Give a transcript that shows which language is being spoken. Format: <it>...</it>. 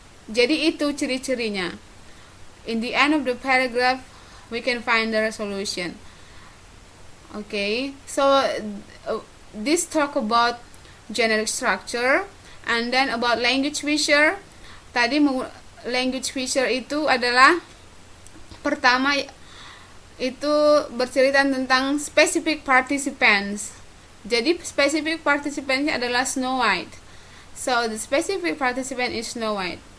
<id>Jadi itu ciri-cirinya.</id> <en>In the end of the paragraph we can find the resolution. Okay, so this talk about generic structure, and then about language feature.</en> <id>Tadi language feature itu adalah pertama itu bercerita tentang specific participants. Jadi specific participants adalah Snow White.</id> <en>So the specific participant is Snow White.</en>